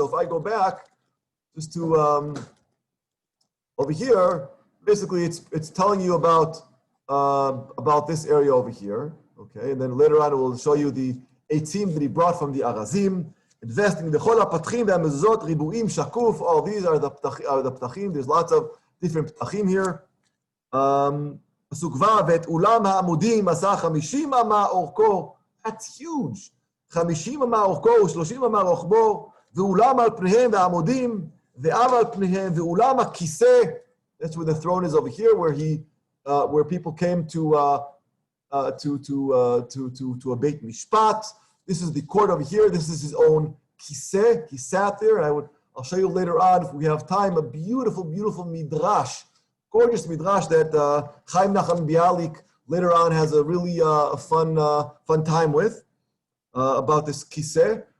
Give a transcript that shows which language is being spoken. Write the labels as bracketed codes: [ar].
[en] So if I go back just to over here, basically it's telling you about this area over here, okay? And then later on it will show you the 18 that he brought from the Arazim, investing [he] בכל הפתחים והמזוזות ריבועים שקוף. [en] All these are the פתחים. There's lots of different ptachim here. [he] Pasuk Vav, ואת אולם העמודים עשה 50 אמה אורכו. [en] That's huge. [he] 50 אמה אורכו ו30 אמה רוחבו, ואולם על פניהם והעמודים, ואב על פניהם, ואולם הכיסא. [en] That's where the throne is over here, where people came to a Beit Mishpat. This is the court over here. This is his own kiseh. He sat there, and I'll show you later on, if we have time, a beautiful, beautiful midrash, gorgeous midrash that Chaim Nachman Bialik later on has a really fun time with about this kiseh.